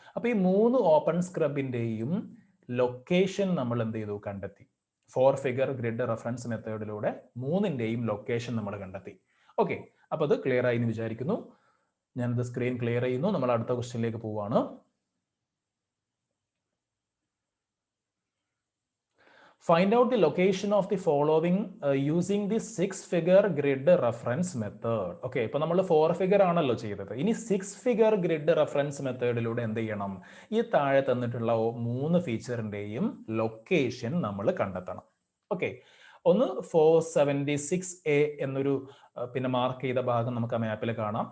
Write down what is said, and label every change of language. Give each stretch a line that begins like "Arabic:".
Malayalam: അപ്പൊ ഈ 3 open സ്ക്രബിന്റെയും location നമ്മൾ എന്ത് ചെയ്തു? കണ്ടെത്തി. 4 ഫിഗർ ഗ്രിഡ് റെഫറൻസ് മെത്തേഡിലൂടെ 3ന്റെയും ലൊക്കേഷൻ നമ്മൾ കണ്ടെത്തി. ഓക്കെ, അപ്പൊ അത് ക്ലിയർ ആയി എന്ന് വിചാരിക്കുന്നു. ഞാനത് സ്ക്രീൻ ക്ലിയർ ചെയ്യുന്നു. നമ്മൾ അടുത്ത ക്വസ്റ്റ്യനിലേക്ക് പോവാണ്.
English: Find out the location of the following using the 6-figure grid reference method.
Malayalam: Okay, ഇപ്പൊ നമ്മൾ 4 ഫിഗർ ആണല്ലോ ചെയ്തത്. ഇനി 6 ഫിഗർ ഗ്രിഡ് റെഫറൻസ് മെത്തേഡിലൂടെ എന്ത് ചെയ്യണം? ഈ താഴെ തന്നിട്ടുള്ള 3 ഫീച്ചറിന്റെയും ലൊക്കേഷൻ നമ്മൾ കണ്ടെത്തണം. ഓക്കെ, ഒന്ന് 476A എന്നൊരു പിന്നെ മാർക്ക് ചെയ്ത ഭാഗം നമുക്ക് ആ മാപ്പിൽ കാണാം.